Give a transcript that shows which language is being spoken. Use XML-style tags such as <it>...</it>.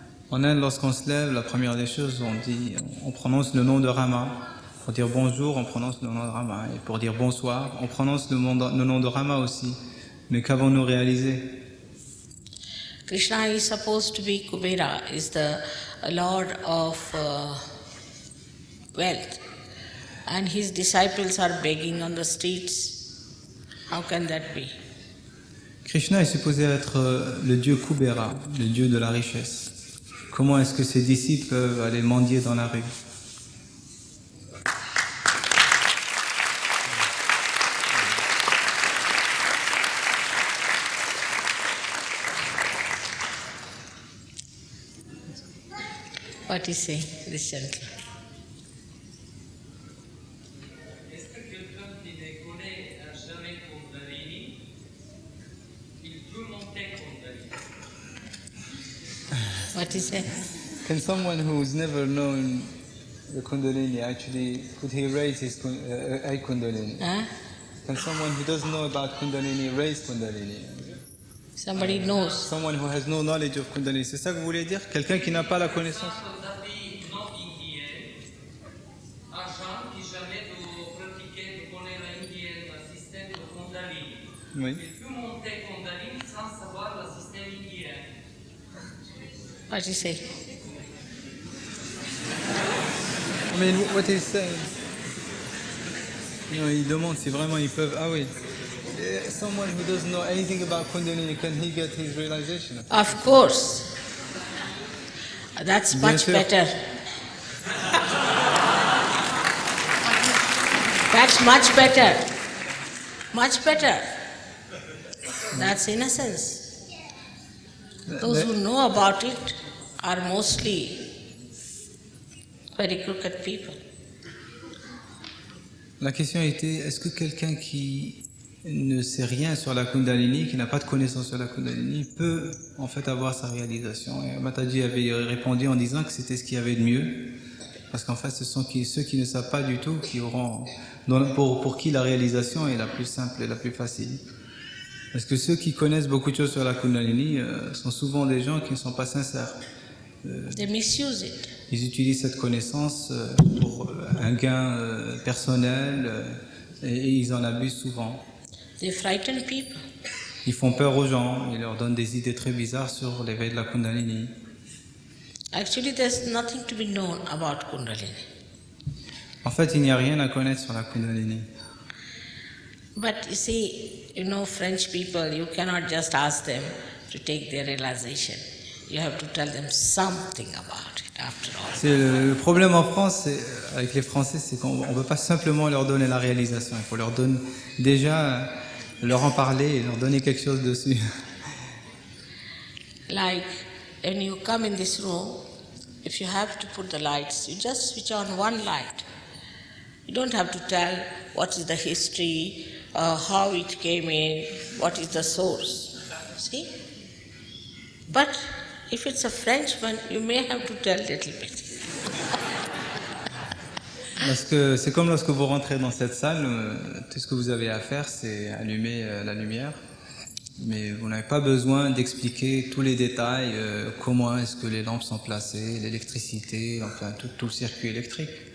<fr>En Inde, lorsqu'on se lève, la première des choses, on prononce le nom de Rama. Pour dire bonjour, on prononce le nom de Rama. Et pour dire bonsoir, on prononce le nom de Rama aussi. Mais qu'avons-nous réalisé?</fr> <en>Krishna is supposed to be Kubera, is the lord of wealth. And his disciples are begging on the streets. How can that be?</en> <fr>Krishna est supposé être le dieu Kubera, le dieu de la richesse. Comment est-ce que ses disciples peuvent aller mendier dans la rue?</fr> <en>What is saying, this gentleman?</en> <fr>Est-ce que quelqu'un qui ne connaît jamais Kundalini, il peut monter Kundalini?</fr> <en>What is it? Can someone who's never known the Kundalini actually, could he raise his Kundalini? Huh? Can someone who doesn't know about Kundalini raise Kundalini? Somebody knows. Someone who has no knowledge of Kundalini,</en> <fr>c'est ça que vous voulez dire? Quelqu'un qui n'a pas la connaissance? D'avis non indien, à gens qui jamais de pratiquer, de connaître l'indien, le système de Kundalini. Oui. Il peut monter Kundalini sans savoir le système indien.</fr> <en>What is it? I mean, what he's saying.</en> <fr>Non, il demande si vraiment ils peuvent. Ah oui.</fr> <en>Someone who doesn't know anything about Kundalini, can he get his realization? Of course. That's</en> <fr>Bien</fr> <en>much</en> <fr>sûr.</fr> <en>better. That's much better. Much better. That's innocence. Those who know about it are mostly very crooked people.</en> <fr>La question était, est-ce que quelqu'un qui ne sait rien sur la Kundalini, qui n'a pas de connaissance sur la Kundalini, peut en fait avoir sa réalisation? Et Mataji avait répondu en disant que c'était ce qu'il y avait de mieux, parce qu'en fait ce sont ceux qui ne savent pas du tout qui auront, pour qui la réalisation est la plus simple et la plus facile. Parce que ceux qui connaissent beaucoup de choses sur la Kundalini sont souvent des gens qui ne sont pas sincères.</fr> <en>They misuse it.</en> <fr>Ils utilisent cette connaissance pour un gain personnel et ils en abusent souvent.</fr> <en>They frighten people.</en> <fr>Ils font peur aux gens, ils leur donnent des idées très bizarres sur l'éveil de la Kundalini.</fr> <en>Actually, there's nothing to be known about Kundalini.</en> <fr>En fait, il n'y a rien à connaître sur la Kundalini.</fr> <en>But you see, French people, you cannot just ask them to take their realization. You have to tell them something about it after all.</en> <fr>C'est le problème en France, avec les Français, c'est qu'on ne peut pas simplement leur donner la réalisation. Il faut leur donner déjà, leur en parler et leur donner quelque chose dessus.</fr> <en>Like when you come in this room, if you have to put the lights, you just switch on one light. You don't have to tell what is the history, how it came in, what is the source. See? But if it's a Frenchman, you may have to tell a little bit.</en> <fr>Parce que c'est comme lorsque vous rentrez dans cette salle, tout ce que vous avez à faire, c'est allumer la lumière. Mais vous n'avez pas besoin d'expliquer tous les détails, comment est-ce que les lampes sont placées, l'électricité, enfin tout le circuit électrique.</fr>